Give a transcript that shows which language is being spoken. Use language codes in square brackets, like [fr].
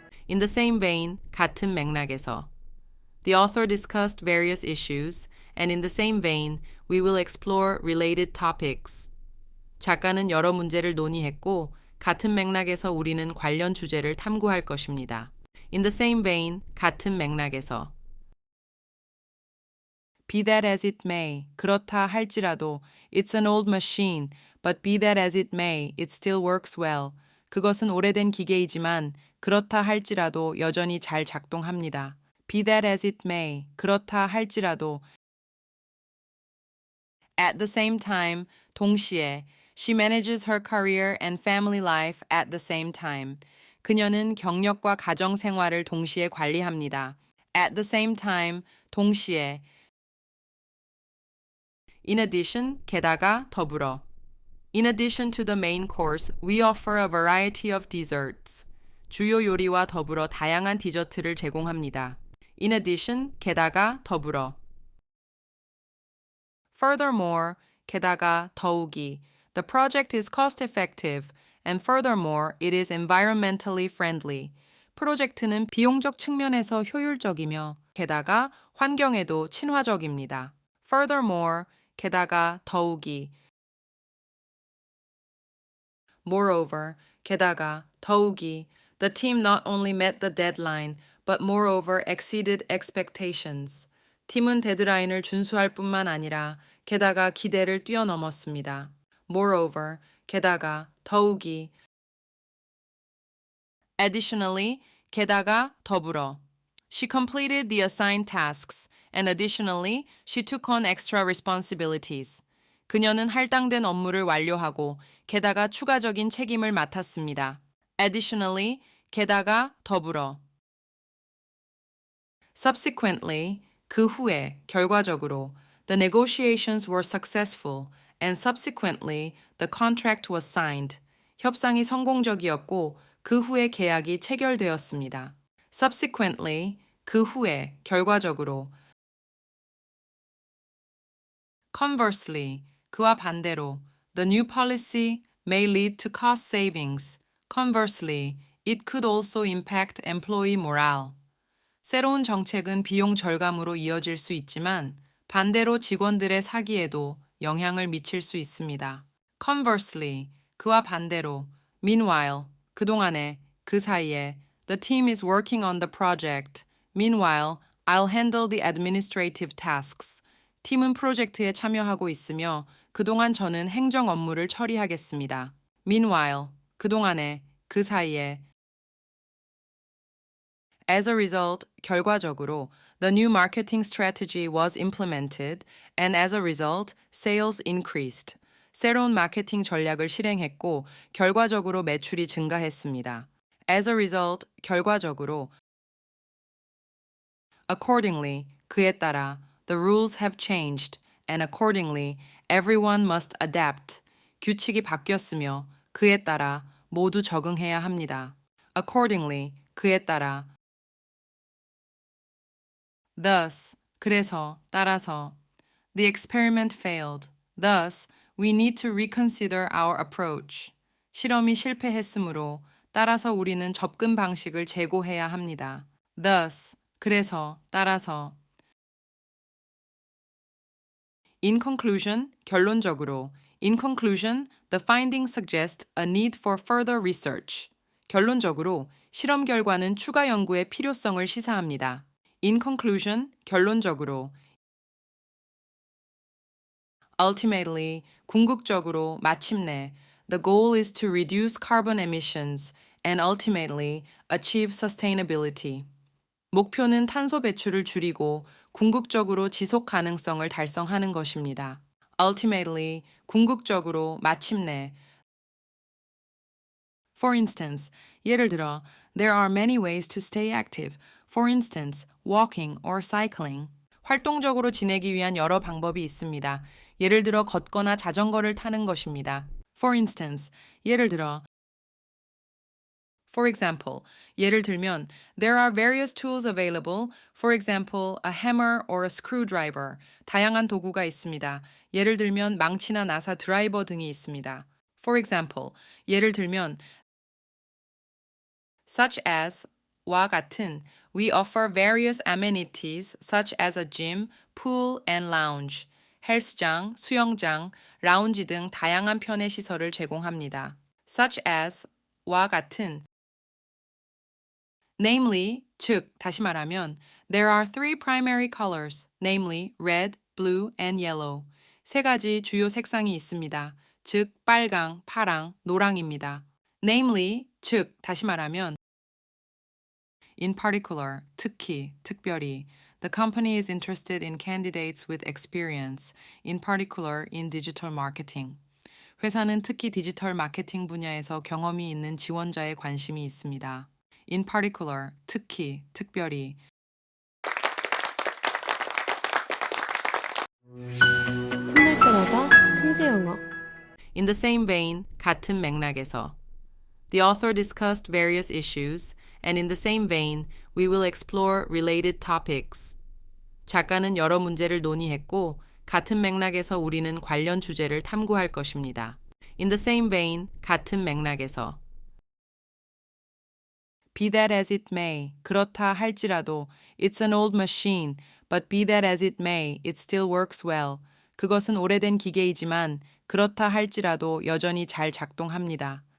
[en] In the same vein, [ko] 같은 맥락에서. [en] The author discussed various issues, and in the same vein, we will explore related topics. [ko] 작가는 여러 문제를 논의했고, 같은 맥락에서 우리는 관련 주제를 탐구할 것입니다. [en] In the same vein, [ko] 같은 맥락에서. [en] Be that as it may, [ko] 그렇다 할지라도, [en] it's an old machine, but be that as it may, it still works well. [ko] 그것은 오래된 기계이지만, 그렇다 할지라도 여전히 잘 작동합니다. [en] Be that as it may, [ko] 그렇다 할지라도. [en] At the same time, [ko] 동시에, [en] she manages her career and family life at the same time. [ko] 그녀는 경력과 가정 생활을 동시에 관리합니다. [en] At the same time, [ko] 동시에. [en] In addition, [ko] 게다가, 더불어. [en] In addition to the main course, we offer a variety of desserts. [ko] 주요 요리와 더불어 다양한 디저트를 제공합니다. [en] In addition, [ko] 게다가, 더불어. [en] Furthermore, [ko] 게다가, 더욱이. [en] The project is cost effective, and furthermore, it is environmentally friendly. [ko] 프로젝트는 비용적 측면에서 효율적이며, 게다가 환경에도 친화적입니다. [en] Furthermore, [ko] 게다가, 더욱이. [en] Moreover, [ko] 게다가, 더욱이. [en] The team not only met the deadline, but moreover exceeded expectations. [ko] 팀은 데드라인을 준수할 뿐만 아니라 게다가 기대를 뛰어넘었습니다. [en] Moreover, [ko] 게다가, 더욱이. [en] Additionally, [ko] 게다가, 더불어. [en] She completed the assigned tasks, and additionally, she took on extra responsibilities. [ko] 그녀는 할당된 업무를 완료하고 게다가 추가적인 책임을 맡았습니다. [en] Additionally, [ko] 게다가, 더불어. [en] Subsequently, [ko] 그 후에, 결과적으로, [en] the negotiations were successful, and subsequently, the contract was signed. [ko] 협상이 성공적이었고, 그 후에 계약이 체결되었습니다. [en] Subsequently, [ko] 그 후에, 결과적으로. [en] Conversely, [ko] 그와 반대로, [en] the new policy may lead to cost savings. Conversely, it could also impact employee morale. [ko] 새로운 정책은 비용 절감으로 이어질 수 있지만 반대로 직원들의 사기에도 영향을 미칠 수 있습니다. [en] Conversely, [ko] 그와 반대로. [en] Meanwhile, [ko] 그동안에, 그 사이에. [en] The team is working on the project. Meanwhile, I'll handle the administrative tasks. [ko] 팀은 프로젝트에 참여하고 있으며 그동안 저는 행정 업무를 처리하겠습니다. [en] Meanwhile, [ko] 그동안에, 그 사이에. [en] As a result, [ko] 결과적으로, [en] the new marketing strategy was implemented, and as a result, sales increased. [ko] 새로운 마케팅 전략을 실행했고, 결과적으로 매출이 증가했습니다. [en] As a result, [ko] 결과적으로. [en] Accordingly, [ko] 그에 따라, [en] the rules have changed, and accordingly, everyone must adapt. [ko] 규칙이 바뀌었으며, 그에 따라 모두 적응해야 합니다. [en] Accordingly, [ko] 그에 따라. [en] Thus, [ko] 그래서, 따라서. [en] The experiment failed. Thus, we need to reconsider our approach. [ko] 실험이 실패했으므로, 따라서 우리는 접근 방식을 재고해야 합니다. [en] Thus, [ko] 그래서, 따라서. [en] In conclusion, [ko] 결론적으로. [en] In conclusion, the findings suggest a need for further research. [ko] 결론적으로, 실험 결과는 추가 연구의 필요성을 시사합니다. [en] In conclusion, [ko] 결론적으로. [en] Ultimately, [ko] 궁극적으로, 마침내. [en] The goal is to reduce carbon emissions and ultimately achieve sustainability. [ko] 목표는 탄소 배출을 줄이고 궁극적으로 지속 가능성을 달성하는 것입니다. [en] Ultimately, [ko] 궁극적으로, 마침내. [en] For instance, [ko] 예를 들어, [en] there are many ways to stay active. For instance, walking or cycling. [ko] 활동적으로 지내기 위한 여러 방법이 있습니다. 예를 들어 걷거나 자전거를 타는 것입니다. [en] For instance, [ko] 예를 들어. [en] For example, [ko] 예를 들면, [en] there are various tools available. For example, a hammer or a screwdriver. [ko] 다양한 도구가 있습니다. 예를 들면 망치나 나사 드라이버 등이 있습니다. [en] For example, [ko] 예를 들면, [en] such as [ko] 와 같은 [en] we offer various amenities such as a gym, pool, and lounge. [ko] 헬스장, 수영장, 라운지 등 다양한 편의 시설을 제공합니다. [en] such as [ko] 와 같은 [en] namely, [ko] 즉, 다시 말하면 [en] there are three primary colors, namely red, blue, and yellow. [ko] 세 가지 주요 색상이 있습니다. 즉, 빨강, 파랑, 노랑입니다. [en] namely, [ko] 즉, 다시 말하면 [en] in particular, [ko] 특히, 특별히 [en] the company is interested in candidates with experience, in particular in digital marketing. [ko] 회사는 특히 디지털 마케팅 분야에서 경험이 있는 지원자에 관심이 있습니다. [en] in particular, [ko] 특히, 특별히. 틈날 때마다 틈새 영어. [en] In the same vein, [ko] 같은 맥락에서. [en] The author discussed various issues, and in the same vein, we will explore related topics. [ko] 작가는 여러 문제를 논의했고, 같은 맥락에서 우리는 관련 주제를 탐구할 것입니다. [en] In the same vein, [ko] 같은 맥락에서. [en] Be that as it may, [ko] 그렇다 할지라도, [en] it's an old machine, but be that as it may, it still works well. [ko] 그것은 오래된 기계이지만, 그렇다 할지라도 여전히 잘 작동합니다.